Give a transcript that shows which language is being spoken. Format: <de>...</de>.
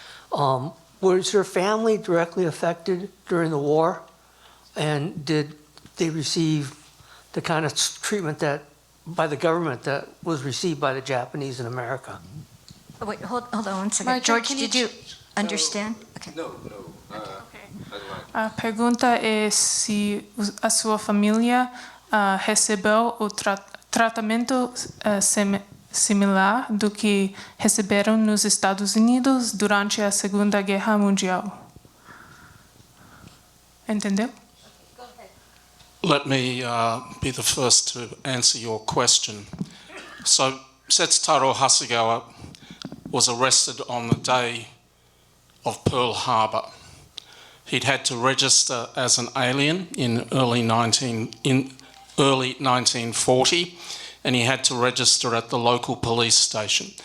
<en>Was your family directly affected during the war? And did they receive the kind of treatment that by the government that was received by the Japanese in America? Oh, wait, hold on one second. Marjorie, George, can did you understand? Okay. No.</en> <pt>A pergunta é se a sua família recebeu o tratamento similar do que receberam nos Estados Unidos durante a Segunda Guerra Mundial. Entendeu?</pt> <en>Let me be the first to answer your question. So, Setsutaro Hasegawa was arrested on the day of Pearl Harbor. He'd had to register as an alien in early 1940, and he had to register at the local police station.</en>